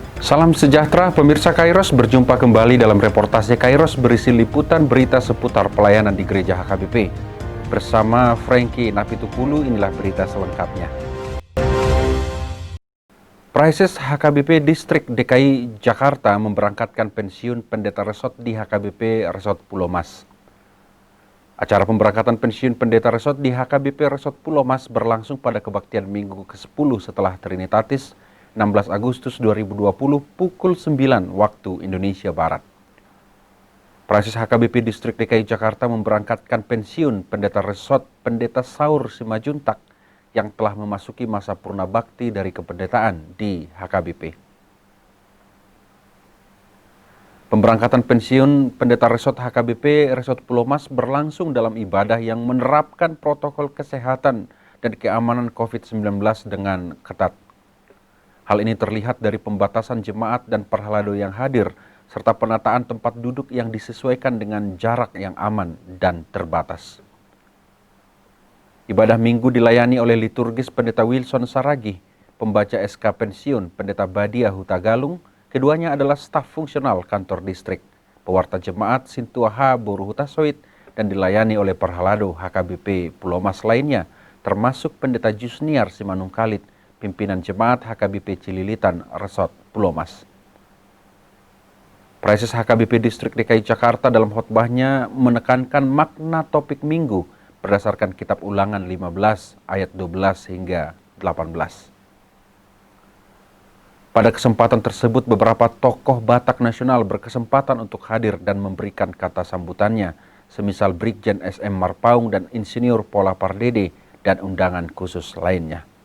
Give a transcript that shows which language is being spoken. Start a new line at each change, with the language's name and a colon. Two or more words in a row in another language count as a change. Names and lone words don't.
Indonesian: Salam sejahtera pemirsa Kairos, berjumpa kembali dalam reportase Kairos berisi liputan berita seputar pelayanan di Gereja HKBP. Bersama Frankie Napitupulu, inilah berita selengkapnya. Praises HKBP Distrik DKI Jakarta memberangkatkan pensiun pendeta resort di HKBP Resort Pulau Mas. Acara pemberangkatan pensiun pendeta resort di HKBP Resort Pulau Mas berlangsung pada kebaktian minggu ke-10 setelah Trinitatis 16 Agustus 2020 pukul 9 waktu Indonesia Barat. Praises HKBP Distrik DKI Jakarta memberangkatkan pensiun pendeta resort Pendeta Saur Simajuntak yang telah memasuki masa purna bakti dari kependetaan di HKBP. Pemberangkatan pensiun pendeta resort HKBP Resort Pulau Mas berlangsung dalam ibadah yang menerapkan protokol kesehatan dan keamanan COVID-19 dengan ketat. Hal ini terlihat dari pembatasan jemaat dan perhalado yang hadir, serta penataan tempat duduk yang disesuaikan dengan jarak yang aman dan terbatas. Ibadah minggu dilayani oleh liturgis Pendeta Wilson Saragih, pembaca SK pensiun Pendeta Badia Hutagalung, keduanya adalah staf fungsional kantor distrik, pewarta jemaat Sintuaha Boru Hutasoit, dan dilayani oleh perhalado HKBP Pulau Mas lainnya, termasuk Pendeta Jusniar Simanungkalit, pimpinan jemaat HKBP Cililitan Resort Pulau Mas. Praises HKBP Distrik DKI Jakarta dalam khotbahnya menekankan makna topik minggu berdasarkan kitab Ulangan 15 ayat 12 hingga 18. Pada kesempatan tersebut beberapa tokoh Batak nasional berkesempatan untuk hadir dan memberikan kata sambutannya, semisal Brigjen SM Marpaung dan Insinyur Pola Pardede dan undangan khusus lainnya.